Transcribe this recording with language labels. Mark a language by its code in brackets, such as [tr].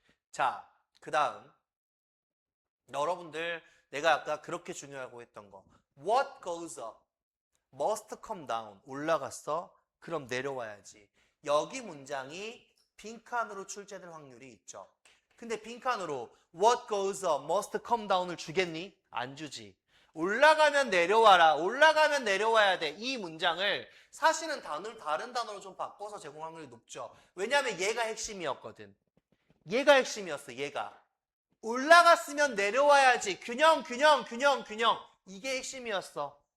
[ko] 자, 그 다음 여러분들 내가 아까 그렇게 중요하고 했던 거 [en] What goes up? must come down. [ko] 올라갔어? 그럼 내려와야지. 여기 문장이 빈칸으로 출제될 확률이 있죠. 근데 빈칸으로 [en] what goes up, must come down [ko] 을 주겠니? 안 주지. 올라가면 내려와라. 올라가면 내려와야 돼. 이 문장을 사실은 다른 단어로 좀 바꿔서 제공할 확률이 높죠. 왜냐하면 얘가 핵심이었거든. 얘가 핵심이었어. 얘가. 올라갔으면 내려와야지. 균형. 이게 핵심이었어.